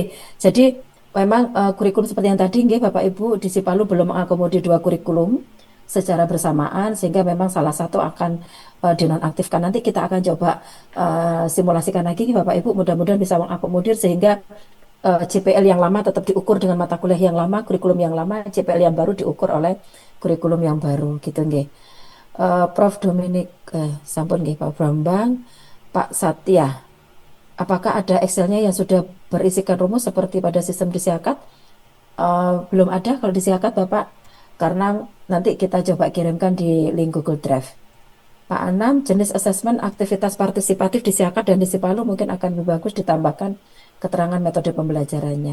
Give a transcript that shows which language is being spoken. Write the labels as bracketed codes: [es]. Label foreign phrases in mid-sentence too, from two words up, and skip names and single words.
[id] Jadi memang kurikulum seperti yang tadi nggih Bapak Ibu di Sipalu belum mengakomodir 2 kurikulum secara bersamaan sehingga memang salah satu akan dinonaktifkan. Nanti kita akan coba simulasikan lagi Bapak Ibu, mudah-mudahan bisa mengakomodir sehingga JPL yang lama tetap diukur dengan mata kuliah yang lama, kurikulum yang lama, JPL yang baru diukur oleh kurikulum yang baru gitu nggih. Prof Dominik, sampun nggih Pak Bambang, Pak Satya, apakah ada Excelnya yang sudah berisikan rumus seperti pada sistem di Siakat? Belum ada kalau di Siakat Bapak, karena nanti kita coba kirimkan di link Google Drive. Pak Anam, jenis asesmen aktivitas partisipatif di Siakat dan di Sipalu mungkin akan lebih bagus ditambahkan keterangan metode pembelajarannya.